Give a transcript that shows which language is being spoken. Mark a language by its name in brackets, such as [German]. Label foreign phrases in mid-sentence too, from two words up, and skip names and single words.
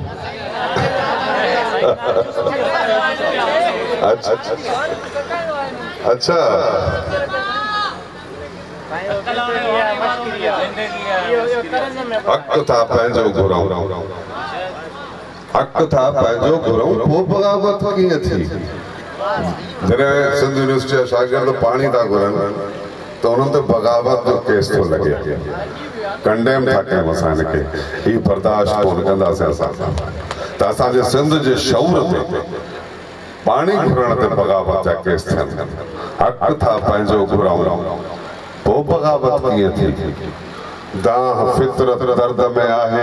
[Sindhi] अच्छा हक़ था पंहिंजो घुरूं हक़ था पंहिंजो घुरूं पोइ बग़ावत कीअं थी जॾहिं सिंध यूनिवर्सिटी जा शागिर्द पाणी था घुरनि तो उन्होंने बगावत जो केस तो लगे कंडेम था कयूं असां हिनखे ही बर्दाश्त कोन कंदासीं असां त असांजे सिंध जे शऊर ते पाणी घुरण ते बगावत जा केस थियनि हक़ था पंहिंजो घुरूं पोइ बगावत कीअं थी दाह फितरत दर्द में आहे